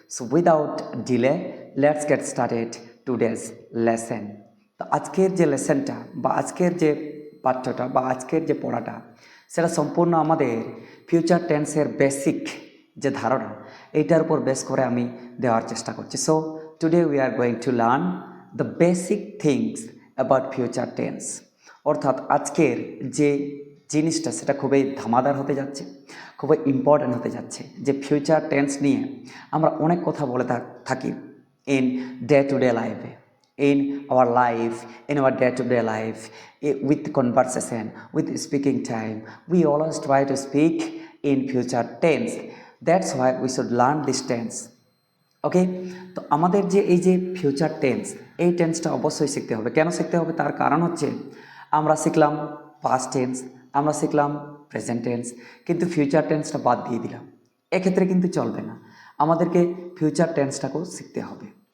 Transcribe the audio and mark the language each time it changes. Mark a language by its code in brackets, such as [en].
[en] So without delay, let's get started today's lesson. [bn] তো আজকের যে লেসনটা বা আজকের যে পাঠ্যটা বা আজকের যে পড়াটা, সেটা সম্পূর্ণ আমাদের ফিউচার টেন্সের বেসিক যে ধারণা এইটার উপর বেস করে আমি দেওয়ার চেষ্টা করছি। [en] So today we are going to learn the basic things about future tense. [bn] অর্থাৎ আজকের যে জিনিসটা সেটা খুবই ধামাদার হতে যাচ্ছে, খুবই ইম্পর্ট্যান্ট হতে যাচ্ছে, যে ফিউচার টেন্স নিয়ে আমরা অনেক কথা বলে থাকি [en] In day to day লাইফে, in our life, in our day-to-day life, with conversation, with speaking time. We always try to speak in future tense. That's why we should learn this tense. [bn] ওকে, তো আমাদের যে এই যে future tense, এই টেন্সটা অবশ্যই শিখতে হবে। কেন শিখতে হবে? তার কারণ হচ্ছে আমরা শিখলাম পাস্ট টেন্স, আমরা শিখলাম প্রেজেন্ট টেন্স, কিন্তু ফিউচার টেন্সটা বাদ দিয়ে দিলাম। এক্ষেত্রে কিন্তু চলবে না, আমাদেরকে ফিউচার টেন্সটাকেও শিখতে হবে।